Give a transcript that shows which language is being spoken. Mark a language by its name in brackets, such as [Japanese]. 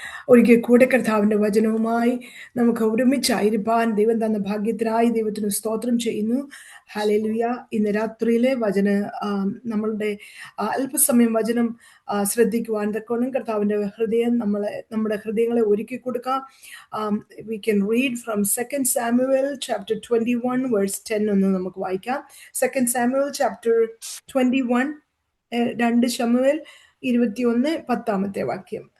[Malayalam] ഒരിക്കൽ കൂടെ കർത്താവിന്റെ വചനവുമായി നമുക്ക് ഒരുമിച്ചായിരിക്കാൻ ദൈവം തന്ന ഭാഗ്യത്തിനായി ദൈവത്തിന് സ്തോത്രം ചെയ്യുന്നു. ഹല്ലേലൂയ. ഇന്ന് രാത്രിയിലെ വചന നമ്മളുടെ അല്പസമയം വചനം ശ്രദ്ധിക്കുവാൻ തക്കോണം കർത്താവിന്റെ ഹൃദയം നമ്മുടെ ഹൃദയങ്ങളെ ഒരുക്കി കൊടുക്കാം. [English] We can read from 2 Samuel chapter 21 verse 10 [Malayalam] ഒന്ന് നമുക്ക് വായിക്കാം. 2 Samuel chapter 21 2 ശമൂവേൽ 21:10 വാക്യം.